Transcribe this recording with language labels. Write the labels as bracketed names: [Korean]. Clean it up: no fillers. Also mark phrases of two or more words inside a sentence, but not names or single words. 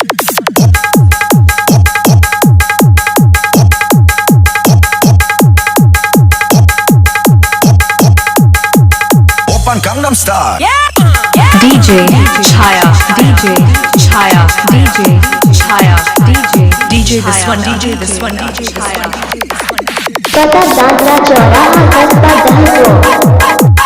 [English] Open Gangnam Style. DJ छाया DJ छाया DJ छाया DJ this one, DJ this one, DJ this one. [Hindi] पता दादरा चौराहा कस्बा दहगो